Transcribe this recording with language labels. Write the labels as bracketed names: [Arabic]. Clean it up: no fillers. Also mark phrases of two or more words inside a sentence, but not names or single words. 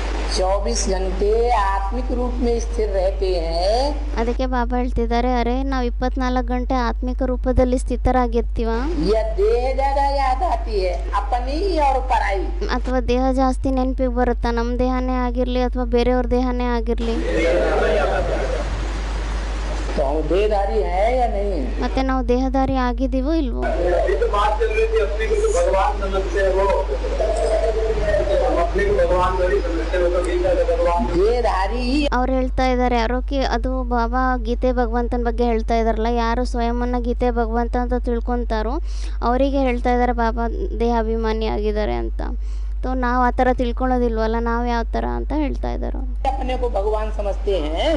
[Hindi] 24 घंटे आत्मिक रूप में स्थिर रहते हैं। [Kannada] ಅದಕ್ಕೆ ಬಾಬಾ ಹೇಳ್ತಿದ್ದಾರೆ, ಅರೆ ನಾವು 24 ಗಂಟೆ ಆತ್ಮಿಕ ರೂಪದಲ್ಲಿ ಸ್ಥಿತರಾಗಿರ್ತೀವ, [Hindi] यह देह ज्यादा याद आती है, अपनी और पराई। [Kannada] ಅಥವಾ ದೇಹ ಜಾಸ್ತಿ ನೆನಪಿಗೆ ಬರುತ್ತಾ, ನಮ್ಮ ದೇಹನೇ ಆಗಿರಲಿ ಅಥವಾ ಬೇರೆಯವ್ರ ದೇಹನೇ ಆಗಿರಲಿ, [Hindi] तो हम देहधारी है या नहीं? [Kannada] ಮತ್ತೆ ನಾವು ದೇಹಧಾರಿ ಆಗಿದ್ದೀವೋ ಇಲ್ವೋ? [Hindi] देहधारी ही [Kannada] ಅವ್ರು ಹೇಳ್ತಾ ಇದ್ದಾರೆ ಯಾರೋಕಿ, ಅದು ಬಾಬಾ ಗೀತೆ ಭಗವಂತನ ಬಗ್ಗೆ ಹೇಳ್ತಾ ಇದಾರಲ್ಲ, ಯಾರು ಸ್ವಯಂನ ಗೀತೆ ಭಗವಂತ ಅಂತ ತಿಳ್ಕೊತಾರೋ ಅವರಿಗೆ ಹೇಳ್ತಾ ಇದ್ದಾರೆ ಬಾಬಾ ದೇಹಾಭಿಮಾನಿ ಆಗಿದ್ದಾರೆ ಅಂತ. ತೋ ನಾವು ಆ ಥರ ತಿಳ್ಕೊಳ್ಳೋದಿಲ್ವಲ್ಲ, ನಾವು ಯಾವ ಥರ ಅಂತ ಹೇಳ್ತಾ ಇದ್ದಾರೆ ಅವ್ರು. [Hindi] अपने को भगवान समझते हैं।